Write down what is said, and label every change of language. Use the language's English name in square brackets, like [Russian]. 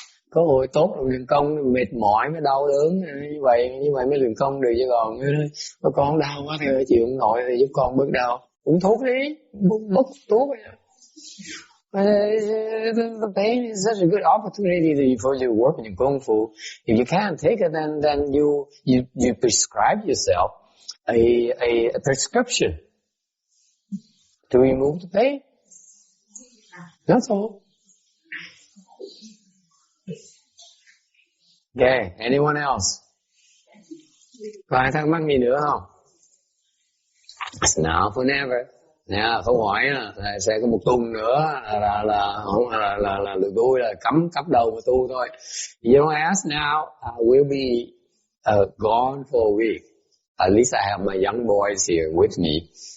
[Vietnamese] Có hồi tốt rồi luyện công mệt mỏi mới đau đớn như vậy mới luyện công được, chứ còn con đau quá thì chịu không nổi thì giúp con bớt đau, uống thuốc đi, bớt thuốc. [English] The pain is such a good opportunity for you to work in your kung fu. If you can't take it, then you prescribe yourself a prescription to remove the pain. That's all. Okay, anyone else? [Vietnamese] Có ai thắc mắc gì nữa không? [English] It's now for never. [Vietnamese] Nè, câu hỏi là sẽ có một tuần nữa là lừa tôi là cắm đầu vào tu thôi. [English] You don't ask now, I will be gone for a week. At least I have my young boys here with me.